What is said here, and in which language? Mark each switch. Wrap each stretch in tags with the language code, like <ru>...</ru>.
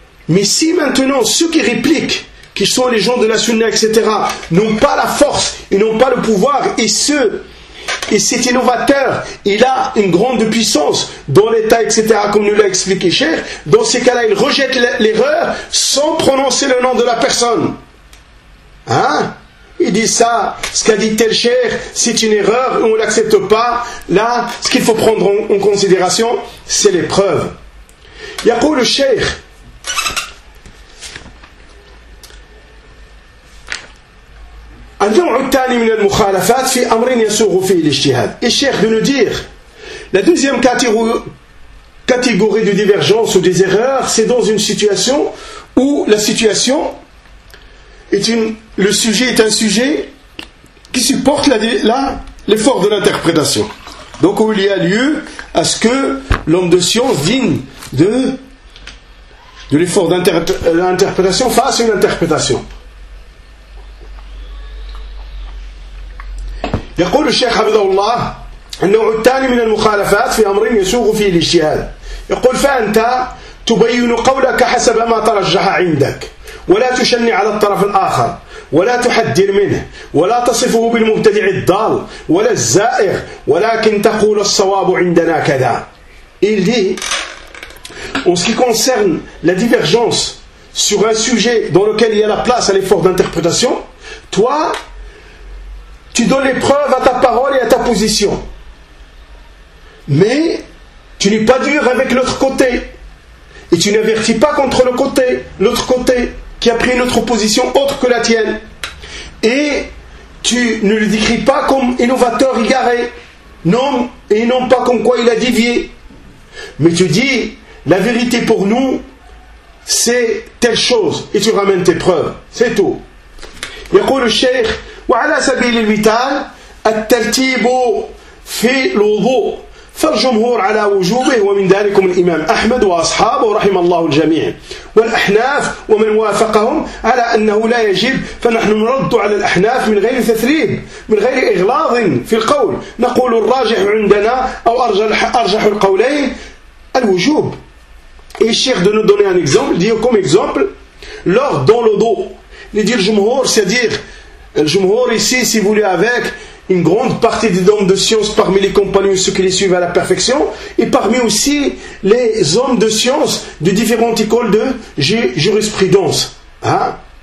<fr>Mais si maintenant ceux qui répliquent, qui sont les gens de la sunna, etc., n'ont pas la force et n'ont pas le pouvoir, et cet innovateur, il a une grande puissance dans l'état, etc., comme nous l'a expliqué Cheikh, dans ces cas-là, il rejette l'erreur sans prononcer le nom de la personne. Hein? Il dit ça, ce qu'a dit tel Cheikh, c'est une erreur, on ne l'accepte pas. Là, ce qu'il faut prendre en considération, c'est les preuves.</fr> <ar>Yaqoul</ar> <fr>le Cheikh,</fr> <ar>النوع الثاني من المخالفات في أمر يسوغ فيه الاجتهاد.</ar> <fr>الشيخ de nous dire, la deuxième catégorie de divergence ou des erreurs, c'est dans une situation où la situation est le sujet est un sujet qui supporte la, la, l'effort de l'interprétation. Donc où il y a lieu à ce que l'homme de science digne de l'effort d'interprétation fasse une interprétation.</fr> <ar>يقول الشيخ حفظه الله النوع الثاني من المخالفات في أمر يسوغ فيه الاجتهاد يقول فأنت تبين قولك حسب ما ترجح عندك ولا تشنع على الطرف الآخر ولا تحذر منه ولا تصفه بالمبتدع الضال ولا الزائغ ولكن تقول الصواب عندنا كذا.</ar> <fr>Il dit, en ce qui concerne la divergence sur un sujet dans lequel il y a la place à l'effort d'interprétation, toi tu donnes les preuves à ta parole et à ta position. Mais tu n'es pas dur avec l'autre côté. Et tu n'avertis pas contre le côté, l'autre côté, qui a pris une autre position autre que la tienne. Et tu ne le décris pas comme innovateur égaré. Non, et non pas comme quoi il a dévié. Mais tu dis, la vérité pour nous, c'est telle chose. Et tu ramènes tes preuves. C'est tout.</fr> <ar>يقول الشيخ وعلى سبيل المثال الترتيب في الوضوء فالجمهور على وجوبه ومن ذلك الإمام أحمد وأصحابه رحم الله الجميع والأحناف ومن وافقهم على أنه لا يجب فنحن نرد على الأحناف من غير تثريب من غير إغلاظ في القول نقول الراجح عندنا أو أرجح القولين الوجوب.</ar> <fr>Et الشيخ de nous donner un exemple, dire comme exemple lors dans le dos. Les dire Jumhur, c'est-à-dire, le Jumhur ici, si vous voulez, avec une grande partie des hommes de science parmi les compagnons, ceux qui les suivent à la perfection, et parmi aussi les hommes de science de différentes écoles de jurisprudence. Hein?</fr>